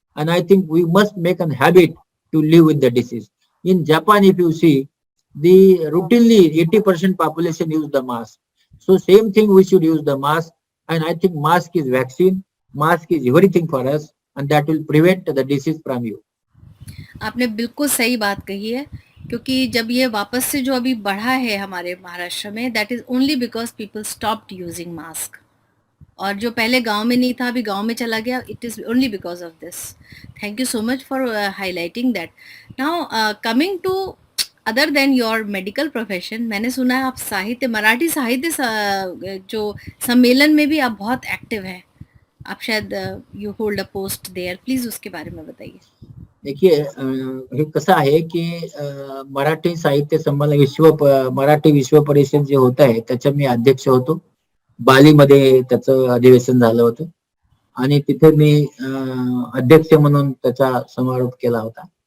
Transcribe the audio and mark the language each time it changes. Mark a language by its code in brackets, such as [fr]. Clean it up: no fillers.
[en] And I think we must make a habit to live with the disease. In Japan, if you see, the routinely 80% population use the mask. So same thing we should use the mask. And I think mask is vaccine, mask is everything for us, and that will prevent the disease from you. [hi] आपने बिल्कुल सही बात कही है, क्योंकि जब ये वापस से जो अभी बढ़ा है हमारे महाराष्ट्र में, [en] That is only because people stopped using mask. [hi] और जो पहले गांव में नहीं था अभी गांव में चला गया, [en] It is only because of this. Thank you so much for highlighting that. Now coming to other than your medical profession, [hi] मैंने सुना है आप साहित्य, मराठी साहित्य जो सम्मेलन में भी आप बहुत एक्टिव हैं. आप शायद [en] you hold a post there, [hi] please उसके बारे में बताइए. [mr] देखिए हे कसं आहे की मराठी साहित्य संमेलन मराठी विश्व परिषद जे होत आहे त्याच्या मी अध्यक्ष होतो. बालीमध्ये त्याचं अधिवेशन झालं होतं आणि तिथे मी अध्यक्ष म्हणून त्याचा समारोप केला होता.